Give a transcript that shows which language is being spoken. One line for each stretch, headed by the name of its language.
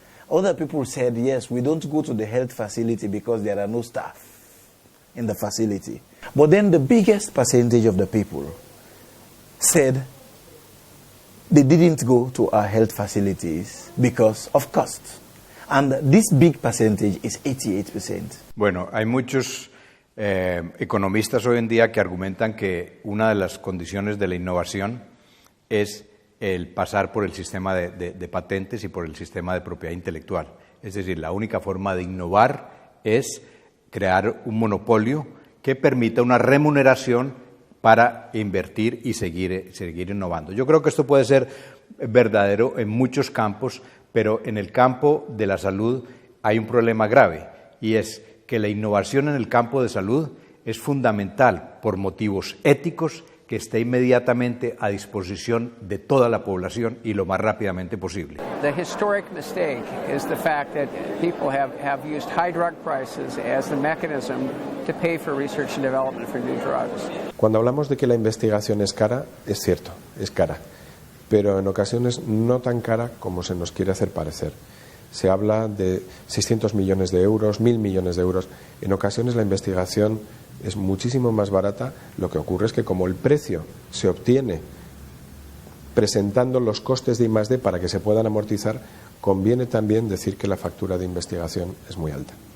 English: Other people said, yes, we don't go to the health facility because there are no staff in the facility. But then the biggest percentage of the people said they didn't go to our health facilities because of cost. And this big percentage is 88%.
Spanish: Bueno, hay muchos economistas hoy en día que argumentan que una de las condiciones de la innovación es el pasar por el sistema de patentes y por el sistema de propiedad intelectual. Es decir, la única forma de innovar es crear un monopolio que permita una remuneración para invertir y seguir innovando. Yo creo que esto puede ser verdadero en muchos campos, pero en el campo de la salud hay un problema grave, y es que la innovación en el campo de salud es fundamental por motivos éticos, que esté inmediatamente a disposición de toda la población y lo más rápidamente posible.
English: The historic mistake is the fact that people have used high drug prices as the mechanism to pay for research and development for new drugs.
Spanish: Cuando hablamos de que la investigación es cara, es cierto, es cara, pero en ocasiones no tan cara como se nos quiere hacer parecer. Se habla de 600 millones de euros, 1.000 millones de euros. En ocasiones la investigación es muchísimo más barata. Lo que ocurre es que como el precio se obtiene presentando los costes de I+D para que se puedan amortizar, conviene también decir que la factura de investigación es muy alta.